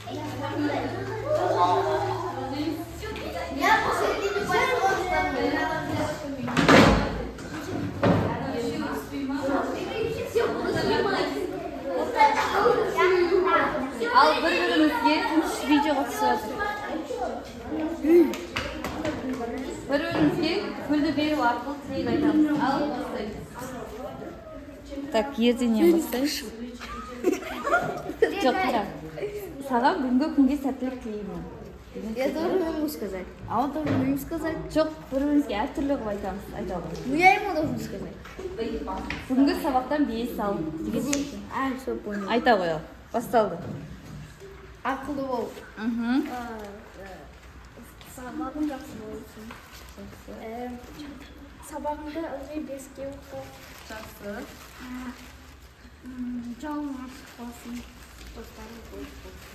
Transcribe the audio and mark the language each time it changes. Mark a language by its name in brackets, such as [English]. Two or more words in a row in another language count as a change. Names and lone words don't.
[Kazakh] Ал бір-бірімізге видеоға түсіреді. Бір-бірімізге гүлді беру арқылы тілек айтамыз. Ал бастаймыз. Так, ертеңнен бастаймыз. Жоқ, қара. Саған бүгінгі күнге сәттілік тілеймін. [Russian] Я тоже могу сказать. А он тоже может сказать. [Kazakh] Жоқ, бір-бірімізге әртүрлі қылып айтамыз. [Russian] Ну я ему должен сказать. [Kazakh] Бүгінгі сабақтан 5 ал. [Russian] Все понял. [Kazakh] Айта қоял. Басталды. Ақылды бол. Сабағың жақсы болсын. Сабағыңды ылғи беске оқы. Жақсы. Жауың ашық болсын. Достарың көп болсын.